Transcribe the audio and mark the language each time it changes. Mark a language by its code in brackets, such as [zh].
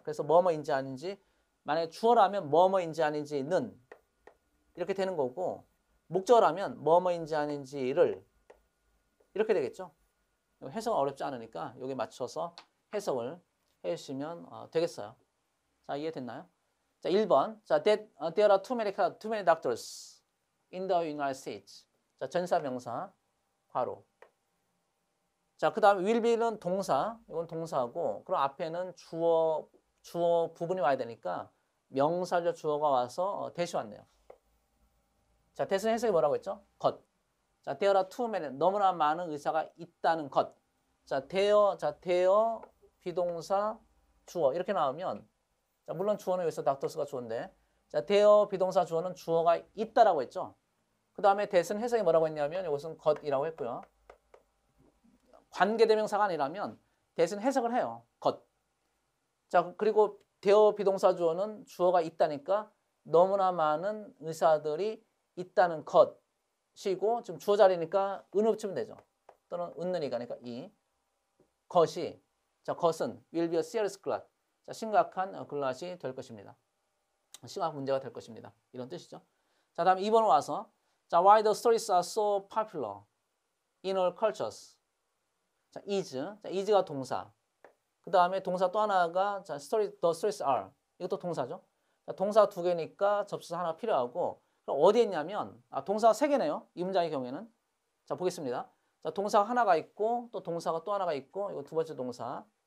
[ko] 그래서 뭐뭐인지 아닌지, 만약에 주어라면 뭐뭐인지 아닌지는 이렇게 되는 거고, 목적어라면 뭐뭐인지 아닌지를 이렇게 되겠죠. 해석은 어렵지 않으니까 여기에 맞춰서 해석을 해주시면 되겠어요. 자, 이해됐나요? 자, 1번. [en] 자, there are too many doctors in the United States. [ko] 자, 전사명사 괄호. 자, 그 다음에 will be는 동사. 이건 동사고, 그럼 앞에는 주어 부분이 와야 되니까 명사절 주어가 와서 대시 왔네요. 자, 대신 해석이 뭐라고 했죠? 것. 자, [en] there are too many. [ko] 너무나 많은 의사가 있다는 것. 자, there 비동사 주어 이렇게 나오면, 자, 물론 주어는 여기서 doctors가 주어인데, 자, there 비동사 주어는 주어가 있다라고 했죠. 그 다음에 that은 해석이 뭐라고 했냐면 이것은 것이라고 했고요. 관계대명사가 아니라면 that은 해석을 해요. 것. 자, 그리고 there 비동사 주어는 주어가 있다니까 너무나 많은 의사들이 있다는 것이고, 지금 주어 자리니까 은을 붙이면 되죠. 또는 은느니가, 그러니까 이 것이, 자, 것은 [en] will be a serious glut. [ko] 자, 심각한 글랏이 될 것입니다. 심각한 문제가 될 것입니다. 이런 뜻이죠. 자, 다음 2번 와서 자, [en] why the stories are so popular in all cultures. [ko] 자, is. 자, is가 동사. 그 다음에 동사 또 하나가 자, [en] the stories are. [ko] 이것도 동사죠. 자, 동사 두 개니까 접수사 하나 필요하고, 그럼 어디에 있냐면 동사가 세 개네요. 이 문장의 경우에는. 자, 보겠습니다. 자, 동사가 하나가 있고 또 동사가 또 하나가 있고, 이거 두 번째 동사.